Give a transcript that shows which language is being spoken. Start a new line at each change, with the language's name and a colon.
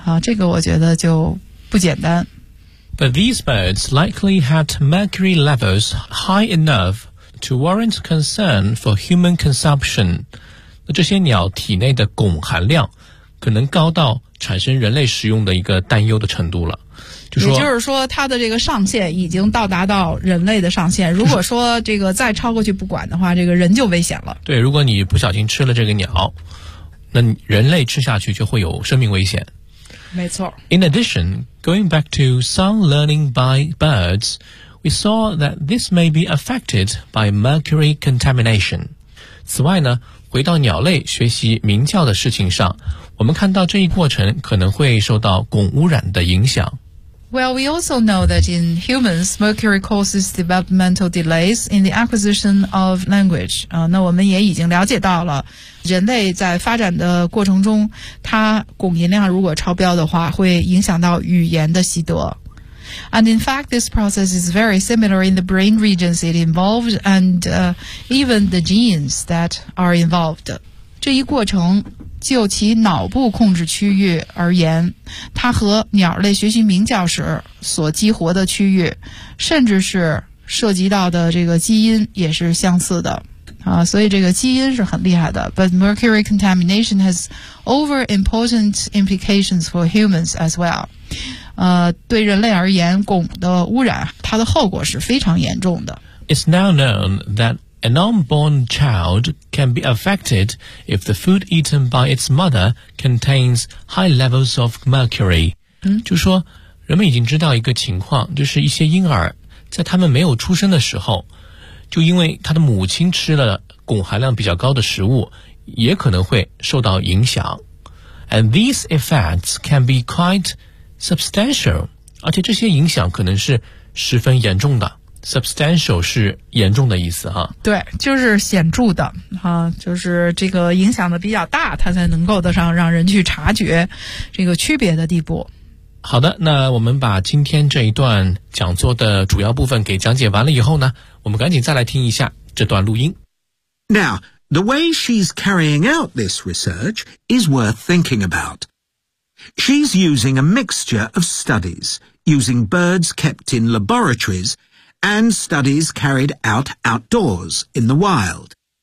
Chinese: 这个我觉得就不简单。
English: But these birds likely had mercury levels high enough to warrant concern for human consumption.
Chinese: 那这些鸟体内的汞含量可能高到产生人类食用的一个担忧的程度了。就说也就是说它的这个上限已经到达到人类的上限，如果说这个再超过去不管的话，这个人就危险了。对，如果你不小心吃了这个鸟，那人类吃下去就会有生命危险。没错。
English: In addition,Going back to song learning by birds, we saw that this may be affected by mercury contamination.
Chinese: 此外呢，回到鸟类学习鸣叫的事情上，我们看到这一过程可能会受到汞污染的影响。
English: Well, we also know that in humans, mercury causes developmental delays in the acquisition of language.
Chinese: 那我们也已经了解到了，人类在发展的过程中，它汞含量如果超标的话，会影响到语言的习得。
English: And in fact, this process is very similar in the brain regions it involved and, even the genes that are involved.
Chinese: 这一过程就其脑部控制区域而言，它和鸟类学习鸣叫时所激活的区域，甚至是涉及到的这个基因也是相似的。所以这个基因是很厉害的。
English: But mercury contamination has over important implications for humans as well.
Chinese: 对人类而言，汞的污染，它的后果是非常严重的。
English: It's now known that an unborn child can be affected if the food eaten by its mother contains high levels of mercury.
Chinese: 就说人们已经知道一个情况，就是一些婴儿在他们没有出生的时候，就因为他的母亲吃了汞含量比较高的食物，也可能会受到影响。
English: And these effects can be quite substantial.
Chinese: 而且这些影响可能是十分严重的。 Substantial 是严重的意思哈。对，就是显著的哈，就是这个影响的比较大，它才能够得上让人去察觉这个区别的地步。好的，那我们把今天这一段讲座的主要部分给讲解完了以后呢，我们赶紧再来听一下这段录音。
English: Now, the way she's carrying out this research is worth thinking about. She's using a mixture of studies, using birds kept in laboratories,and studies carried out outdoors in the wild.